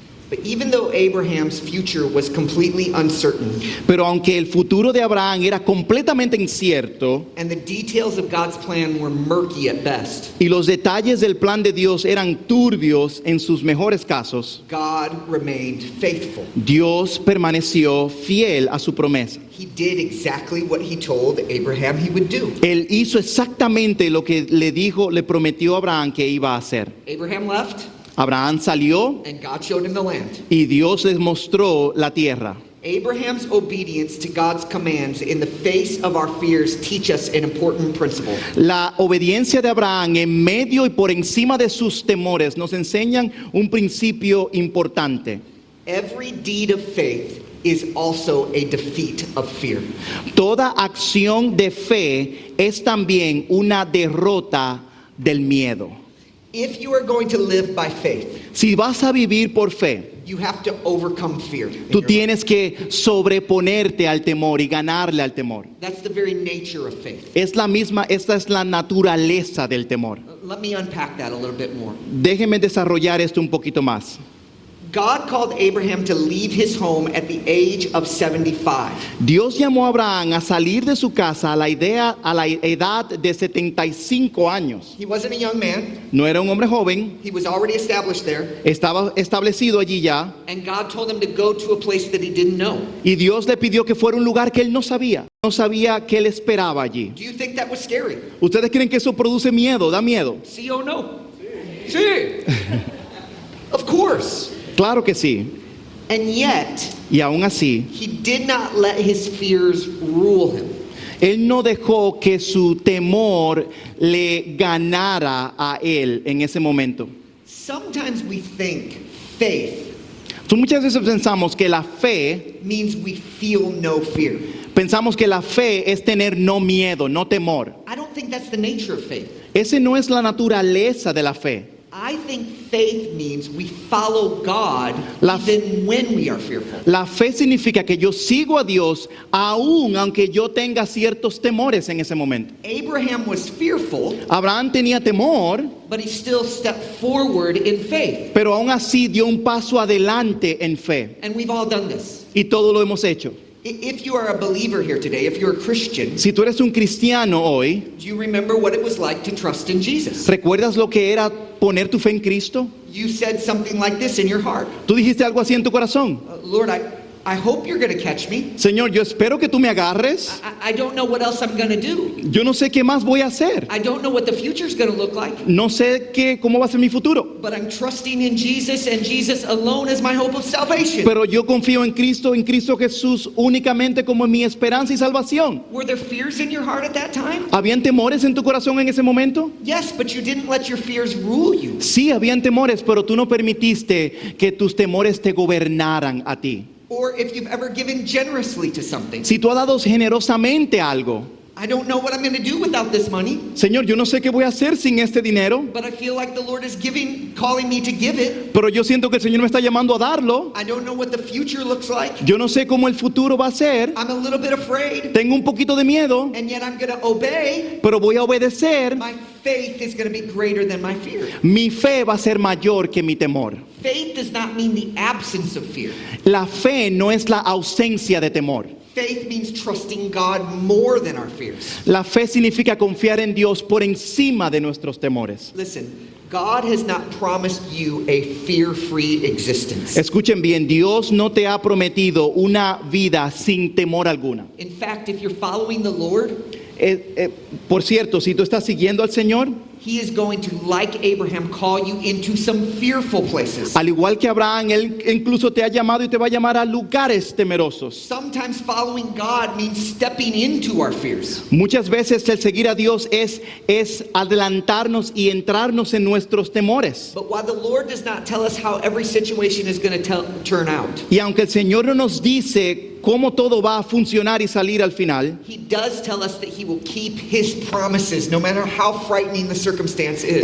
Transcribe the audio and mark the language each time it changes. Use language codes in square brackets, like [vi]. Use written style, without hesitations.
[en] But even though Abraham's future was completely uncertain, [es] Pero aunque el futuro de Abraham era completamente incierto [en] and the details of God's plan were murky at best, [es] y los detalles del plan de Dios eran turbios en sus mejores casos, [en] God remained faithful. [es] Dios permaneció fiel a su promesa. [en] He did exactly what he told Abraham he would do. [es] Él hizo exactamente lo que le prometió a Abraham que iba a hacer. [en] Abraham left, [es] Abraham salió [en] and God showed him the land. [es] y Dios les mostró la tierra. [en] Abraham's obedience to God's commands in the face of our fears teach us an important principle. [es] La obediencia de Abraham en medio y por encima de sus temores nos enseñan un principio importante. [en] Every deed of faith is also a defeat of fear. [es] Toda acción de fe es también una derrota del miedo. [en] If you are going to live by faith, [es] Si vas a vivir por fe, [en] you have to overcome fear. in [es] tú [en] your life. [es] tienes que sobreponerte al temor y ganarle al temor. [en] That's the very nature of faith. [es] Esta es la naturaleza del temor. [en] Let me unpack that a little bit more. [es] Déjenme desarrollar esto un poquito más. [en] God called Abraham to leave his home at the age of 75. [es] Dios llamó a Abraham a salir de su casa a la edad de 75 años. [en] He wasn't a young man. [es] No era un hombre joven, [en] He was already established there. [es] estaba establecido allí ya, [en] And God told him to go to a place that he didn't know. [es] y Dios le pidió que fuera un lugar que él no sabía. No sabía qué le esperaba allí. [en] Do you think that was scary? [es] ¿Ustedes creen que eso produce miedo? ¿Da miedo? Sí o no? Sí. [en] Of course. [es] Claro que sí. [en] And yet, [es] Y aún así, [en] he did not let his fears rule him. [es] él no dejó que su temor le ganara a él en ese momento. [en] Sometimes we think faith [es] Muchas veces pensamos que la fe, [en] means we feel no fear. [es] pensamos que la fe es tener no miedo, no temor. [en] I don't think that's the nature of faith. [es] Ese no es la naturaleza de la fe. [en] I think faith means we follow God [es] La- [en] even when we are fearful. [es] La fe significa que yo sigo a Dios aún aunque yo tenga ciertos temores en ese momento. [en] Abraham was fearful, [es] Abraham tenía temor, [en] but he still stepped forward in faith. [es] pero aún así dio un paso adelante en fe. [en] And we've all done this. [es] Y todo lo hemos hecho. [en] If you are a believer here today, if you're a Christian, [es] Si tú eres un cristiano hoy, [en] do you remember what it was like to trust in Jesus? [es] ¿recuerdas lo que era poner tu fe en Cristo? [en] You said something like this in your heart. [es] Tú dijiste algo así en tu corazón. [en] Lord, I hope you're going to catch me. [es] Señor, yo espero que tú me agarres. [en] I don't know what else I'm going to do. [es] Yo no sé qué más voy a hacer. [en] I don't know what the future's going to look like. [es] No sé cómo va a ser mi futuro. [en] But I'm trusting in Jesus, and Jesus alone is my hope of salvation. [es] Pero yo confío en Cristo Jesús únicamente como mi esperanza y salvación. [en] Were there fears in your heart at that time? [es] ¿Habían temores en tu corazón en ese momento? [en] Yes, but you didn't let your fears rule you. [es] Sí, habían temores, pero tú no permitiste que tus temores te gobernaran a ti. [en] Or if you've ever given generously to something. [es] Si tú has dado generosamente algo, [en] I don't know what I'm going to do without this money, [es] Señor, yo no sé qué voy a hacer sin este dinero, [en] but I feel like the Lord is calling me to give it. [es] pero yo siento que el Señor me está llamando a darlo. [en] I don't know what the future looks like. [es] Yo no sé cómo el futuro va a ser. [en] I'm a little bit afraid, [es] Tengo un poquito de miedo, [en] and yet I'm going to obey. [es] pero voy a obedecer. [en] My faith is going to be greater than my fear. [es] Mi fe va a ser mayor que mi temor. [en] Faith does not mean the absence of fear. [es] La fe no es la ausencia de temor. [en] Faith means trusting God more than our fears. [es] La fe significa confiar en Dios por encima de nuestros temores. [en] Listen, God has not promised you a fear-free existence. [es] Escuchen bien, Dios no te ha prometido una vida sin temor alguna. [en] In fact, if you're following the Lord, [es] Por cierto, si tú estás siguiendo al Señor, [en] He is going to, like Abraham, call you into some fearful places. [es] al igual que Abraham, Él incluso te ha llamado y te va a llamar a lugares temerosos. [en] Sometimes following God means stepping into our fears. [es] Muchas veces el seguir a Dios es adelantarnos y entrarnos en nuestros temores. [en] But while the Lord does not tell us how every situation is going to turn out, [es] Y aunque el Señor no nos dice cómo todo va a funcionar y salir al final, [en] He does tell us that He will keep His promises no matter how frightening the circumstance is.